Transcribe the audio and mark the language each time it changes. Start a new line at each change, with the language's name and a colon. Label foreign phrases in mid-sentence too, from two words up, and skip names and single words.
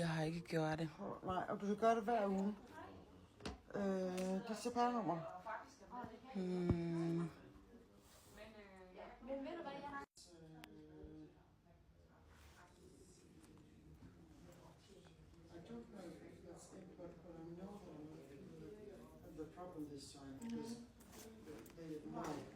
Danish: Jeg har ikke gjort det. Nej, og du skal gøre det hver uge. Dit CPR-nummer.
English: The problem this time because they didn't know.